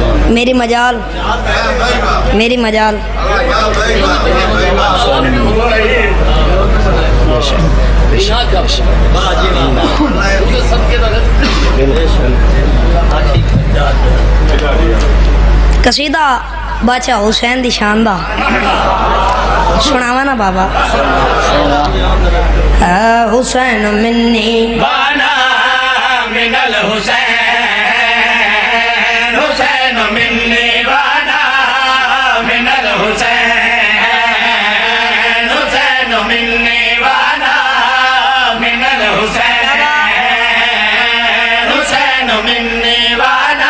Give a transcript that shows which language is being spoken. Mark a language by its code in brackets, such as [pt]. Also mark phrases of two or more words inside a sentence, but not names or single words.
[pa] میری مجال میری مجال قصیدہ بادشاہ حسین دی شان دا سناوا نا بابا [ar] حسین منی وانا من الحسین حسین منی وانا من الحسین حسین منی وانا من الحسین حسین منی وانا